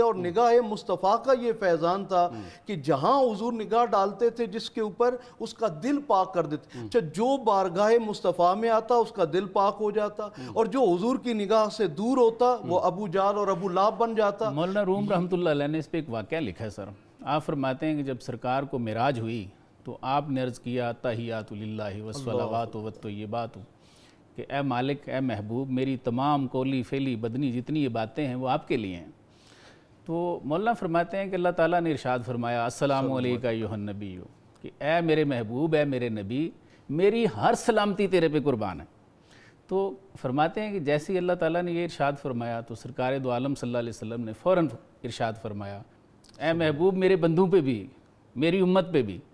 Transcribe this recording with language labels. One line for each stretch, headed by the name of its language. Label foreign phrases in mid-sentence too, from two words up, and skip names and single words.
Urdu: اور نگاہ مصطفیٰ کا یہ فیضان تھا کہ جہاں حضور نگاہ ڈالتے تھے جس کے اوپر اس کا دل پاک کر دیتے، جو بارگاہ مصطفیٰ میں آتا اس کا دل پاک ہو جاتا، اور جو حضور کی نگاہ سے دور ہوتا وہ ابو جہل اور ابو لہب بن جاتا۔ مولانا روم
Arabic: رحمۃ اللہ علیہ
Urdu: نے اس پہ ایک واقعہ لکھا ہے سر۔ آپ فرماتے ہیں کہ جب سرکار کو معراج ہوئی تو آپ نے عرض کیا
Arabic: تحیات للہ والصلوات والطیبات،
Urdu: کہ اے مالک، اے محبوب، میری تمام قولی فعلی بدنی جتنی یہ باتیں ہیں وہ آپ کے لیے ہیں۔ تو مولانا فرماتے ہیں کہ اللہ تعالیٰ نے ارشاد فرمایا
Arabic: السلام علیکہ ایھا النبی،
Urdu: کہ اے میرے محبوب، اے میرے نبی، میری ہر سلامتی تیرے پہ قربان ہے۔ تو فرماتے ہیں کہ جیسے اللہ تعالیٰ نے یہ ارشاد فرمایا تو سرکار دو عالم
Arabic: صلی اللہ علیہ وسلم
Urdu: نے فوراً ارشاد فرمایا اے محبوب میرے بندوں پہ بھی، میری امت پہ بھی۔